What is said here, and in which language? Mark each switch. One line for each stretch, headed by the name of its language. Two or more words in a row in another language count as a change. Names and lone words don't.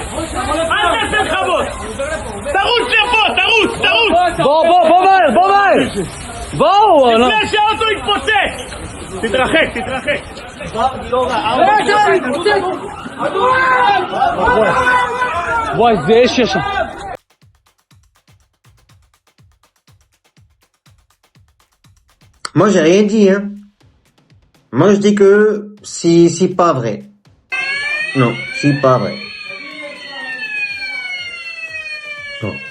Hebrew: אל תעשה חבות! תרוץ לפה, תרוץ! בוא מהר! בואו! לפני שהאוטו יתפוצץ! תתרחק! וואי, זה אש יש שם.
French: Moi, j'ai rien dit, hein. Moi, je dis que si pas vrai. Non, si pas vrai. Non.